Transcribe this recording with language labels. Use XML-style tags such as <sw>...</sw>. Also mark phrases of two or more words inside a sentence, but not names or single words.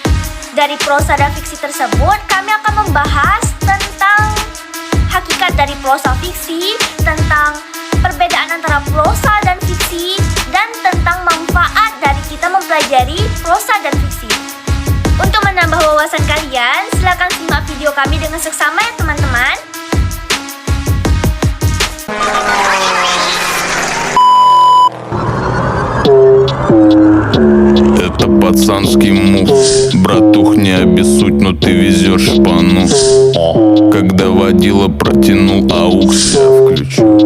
<id>Dari prosa dan fiksi tersebut, kami akan membahas tentang hakikat dari prosa fiksi, tentang perbedaan antara prosa dan fiksi, dan tentang manfaat dari kita mempelajari prosa dan fiksi. Untuk menambah wawasan kalian, silakan simak video kami dengan seksama ya teman-teman.</id> <ru>Это пацанский мув. Братух, не обессудь, но ты везешь шпану. Когда водила протянул аукс, я включу.</ru>